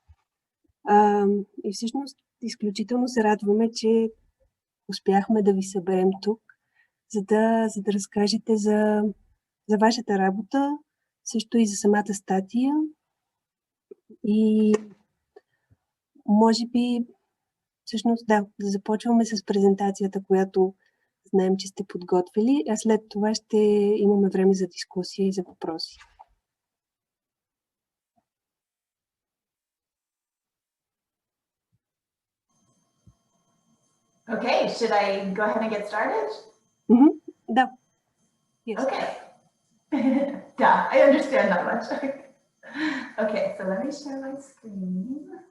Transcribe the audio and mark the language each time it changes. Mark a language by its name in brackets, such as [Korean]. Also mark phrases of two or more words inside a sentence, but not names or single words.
[Bulgarian] И всъщност изключително се радваме, че успяхме да ви съберем тук, за да разкажете за вашата работа, също и за самата статия. И може би всъщност да започваме с презентацията, която знаем, че сте подготвили, а след това ще имаме време за дискусия и за въпроси. [English] Okay, should I go ahead and get started? [Bulgarian] Да. Yes. [English] Okay. Yeah, I understand that much. Okay, so let me share my screen.